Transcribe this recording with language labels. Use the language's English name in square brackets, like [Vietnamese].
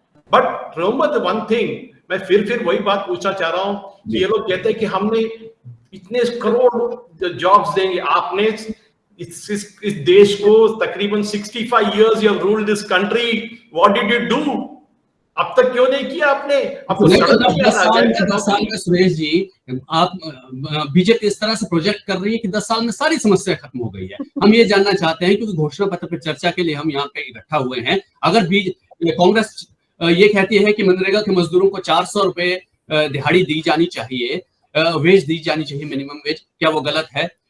[English] but remember the one thing, [Hindi] मैं फिर वही बात पूछना चाह रहा हूं कि ये लोग कहते हैं कि हमने इतने करोड़ जॉब्स देंगे। आपने इस देश को तकरीबन [English] 65 years you have ruled this country, what did you do? [Hindi] अब तक क्यों नहीं किया आपने? आपको 10 साल में सुरेश जी, आप बीजेपी इस तरह से प्रोजेक्ट कर रही है कि 10 साल में सारी समस्या खत्म हो गई है। हम ये जानना चाहते हैं क्योंकि घोषणा पत्र पर चर्चा के लिए हम यहाँ पे इकट्ठा हुए हैं। अगर कांग्रेस ये कहती है कि मनरेगा के मजदूरों को 400 रुपए दिहाड़ी दी जानी चाहिए, वेज दी जानी चाहिए, मिनिमम वेज, क्या वो गलत है?